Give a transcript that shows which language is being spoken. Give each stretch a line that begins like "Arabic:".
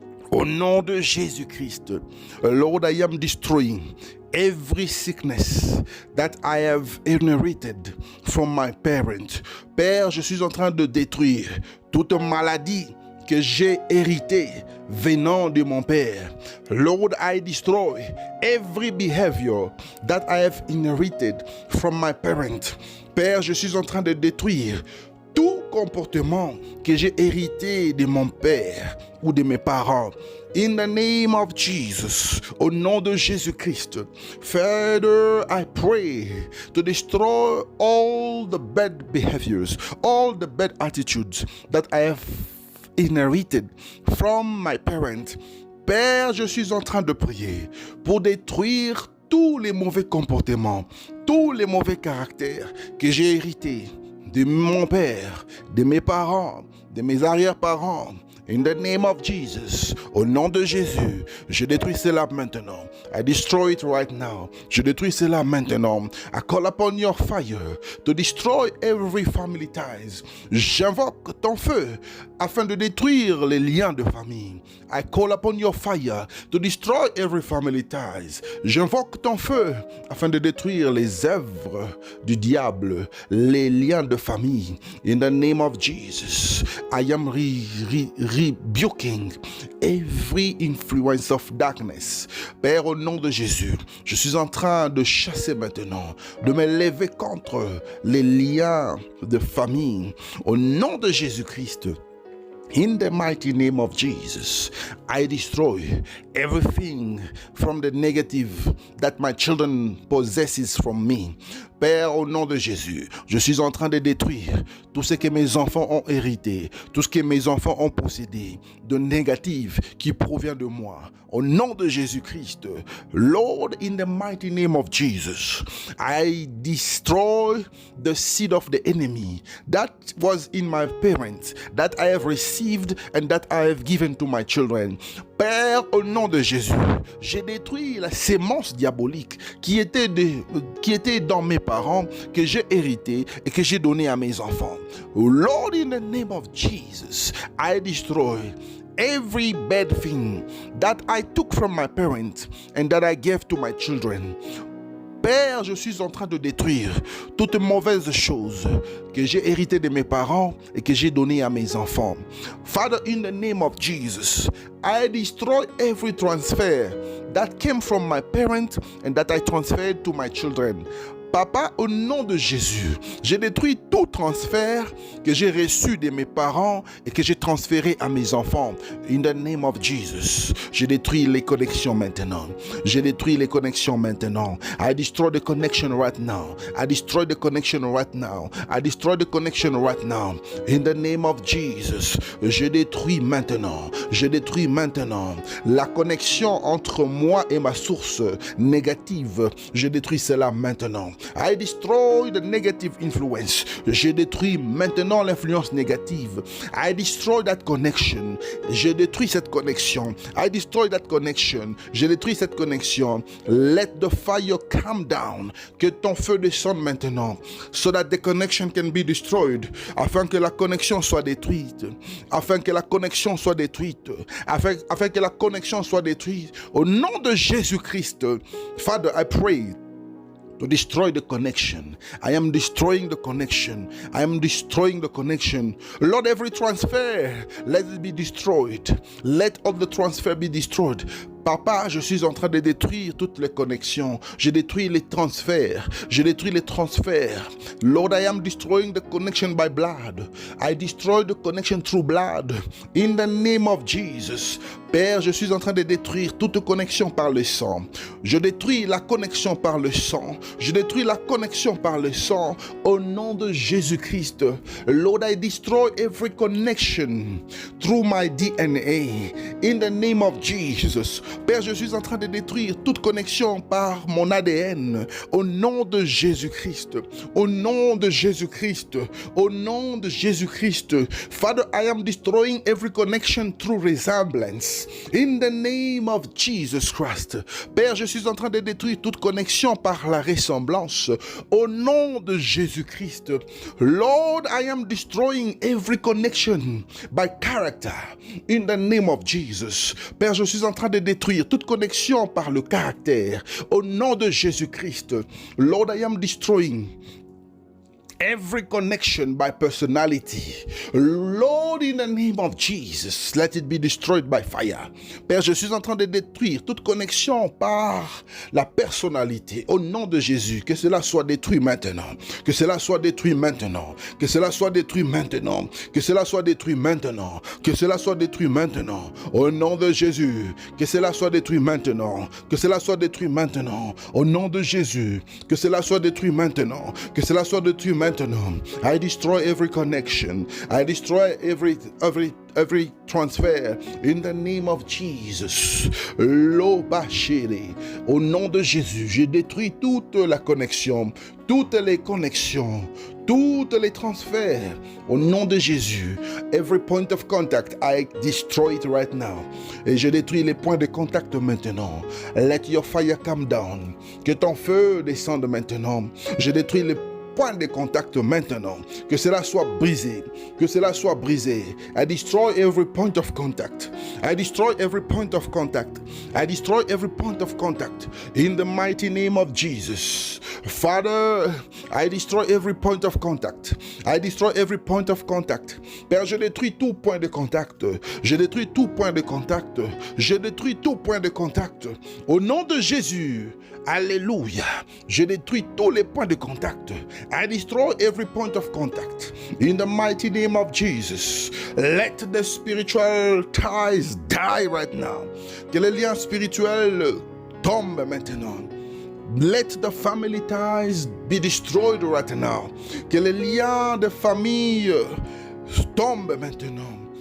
English: Au nom de Jésus-Christ, Lord, I am destroying every sickness that I have inherited from my parents.
French: Père, je suis en train de détruire toute maladie que j'ai hérité venant de mon père.
English: Lord, I destroy every behavior that I have inherited from my parents.
French: Père, je suis en train de détruire tout comportement que j'ai hérité de mon père ou de mes parents.
English: In the name of Jesus,
French: au nom de Jésus-Christ,
English: Father, I pray to destroy all the bad behaviors, all the bad attitudes that I have inherited from my parents.
French: Père, je suis en train de prier pour détruire tous les mauvais comportements, tous les mauvais caractères que j'ai hérités de mon père, de mes parents, de mes arrière-parents.
English: In the name of Jesus,
French: au nom de Jésus, je détruis cela maintenant.
English: I destroy it right now.
French: Je détruis cela maintenant.
English: I call upon your fire to destroy every family ties.
French: J'invoque ton feu afin de détruire les liens de famille.
English: I call upon your fire to destroy every family ties.
French: J'invoque ton feu afin de détruire les œuvres du diable, les liens de famille.
English: In the name of Jesus, I am rebuking every influence of darkness.
French: Père, au nom de Jésus, je suis en train de chasser maintenant, de me lever contre les liens de famille. Au nom de Jésus-Christ,
English: in the mighty name of Jesus, I destroy everything from the negative that my children possesses from me.
French: Père, au nom de Jésus, je suis en train de détruire tout ce que mes enfants ont hérité, tout ce que mes enfants ont possédé de négatif qui provient de moi. Au nom de Jésus-Christ,
English: Lord, in the mighty name of Jesus, I destroy the seed of the enemy that was in my parents, that I have received and that I have given to my children.
French: Père, au nom de Jésus, j'ai détruit la sémence diabolique qui était dans mes parents, que j'ai hérité et que j'ai donné à mes enfants.
English: Lord, in the name of Jesus, I destroy every bad thing that I took from my parents and that I gave to my children.
French: Père, je suis en train de détruire toute mauvaise chose que j'ai hérité de mes parents et que j'ai donné à mes enfants.
English: Father, in the name of Jesus, I destroy every transfer that came from my parents and that I transferred to my children.
French: Papa, au nom de Jésus, j'ai détruit tout transfert que j'ai reçu de mes parents et que j'ai transféré à mes enfants.
English: In the name of Jesus,
French: j'ai détruit les connexions maintenant. J'ai détruit les connexions maintenant.
English: I destroy the connection right now. I destroy the connection right now. I destroy the connection right now. In the name of Jesus,
French: je détruis maintenant. Je détruis maintenant la connexion entre moi et ma source négative. Je détruis cela maintenant.
English: I destroy the negative influence.
French: Je détruis maintenant l'influence négative.
English: I destroy that connection.
French: Je détruis cette connexion.
English: I destroy that connection.
French: Je détruis cette connexion.
English: Let the fire come down.
French: Que ton feu descende maintenant.
English: So that the connection can be destroyed.
French: Afin que la connexion soit détruite. Afin que la connexion soit détruite. Afin que la connexion soit détruite. Au nom de Jésus-Christ,
English: Father, I pray to destroy the connection. I am destroying the connection. I am destroying the connection. Lord, every transfer, let it be destroyed. Let all the transfer be destroyed.
French: Papa, je suis en train de détruire toutes les connexions. Je détruis les transferts. Je détruis les transferts.
English: Lord, I am destroying the connection by blood. I destroy the connection through blood. In the name of Jesus.
French: Père, je suis en train de détruire toute connexion par le sang. Je détruis la connexion par le sang. Je détruis la connexion par le sang. Au nom de Jésus-Christ.
English: Lord, I destroy every connection through my DNA. In the name of Jesus.
French: Père, je suis en train de détruire toute connexion par mon ADN. Au nom de Jésus-Christ. Au nom de Jésus-Christ. Au nom de Jésus-Christ.
English: Father, I am destroying every connection through resemblance. In the name of Jesus Christ.
French: Père, je suis en train de détruire toute connexion par la ressemblance. Au nom de Jésus-Christ.
English: Lord, I am destroying every connection by character. In the name of Jesus.
French: Père, je suis en train de détruire toute connexion par le caractère. Au nom de Jésus-Christ.
English: Lord, I am destroying every connection by personality. Lord, in the name of Jesus, let it be destroyed by fire.
French: Père, je suis en train de détruire toute connexion par la personnalité. Au nom de Jésus, que cela soit détruit maintenant. Que cela soit détruit maintenant. Que cela soit détruit maintenant. Que cela soit détruit maintenant. Que cela soit détruit maintenant. Au nom de Jésus, que cela soit détruit maintenant. Que cela soit détruit maintenant. Au nom de Jésus, que cela soit détruit maintenant. Que cela soit détruit maintenant.
English: I destroy every connection. I destroy every every transfer in the name of Jesus. Lobachiri.
French: Au nom de Jésus, je détruis toute la connexion, toutes les connexions, toutes les transferts. Au nom de Jésus,
English: every point of contact, I destroy it right now.
French: Et je détruis les points de contact maintenant.
English: Let your fire come down.
French: Que ton feu descende maintenant. Je détruis les point de contact maintenant, que cela soit brisé, que cela soit brisé.
English: I destroy every point of contact. I destroy every point of contact. I destroy every point of contact in the mighty name of Jesus. Father, I destroy every point of contact. I destroy every point of contact.
French: Père, je détruis tout point de contact. Je détruis tout point de contact. Je détruis tout point de contact. Au nom de Jésus, alléluia. Je détruis tous les points de contact.
English: I destroy every point of contact. In the mighty name of Jesus, let the spiritual ties die right now.
French: Que les liens spirituels tombent maintenant.
English: Let the family ties be destroyed right now.
French: Que les liens de famille tombent maintenant.